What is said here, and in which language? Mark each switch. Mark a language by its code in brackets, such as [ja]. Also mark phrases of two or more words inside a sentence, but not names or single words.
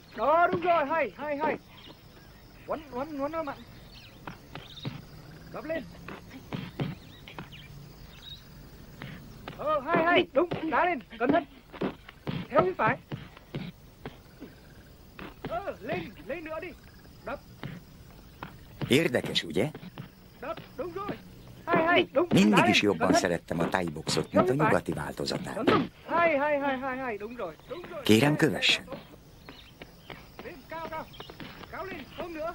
[vi] Đó đúng rồi, hay. Quấn nó mạnh. Đập lên. Hay, đúng, đá lên, cẩn thận. Theo phía phải. Lên nữa đi. Đập. [hu] Érdekes, ugye? [vi] Đập, đúng rồi. Hay, đúng. [hu] Mindig is jobban szerettem a thai-boxot, mint a nyugati változatát. [vi] Hay, đúng rồi. [hu] Kérem, kövessen. [vi] Lên, cao lên, không nữa.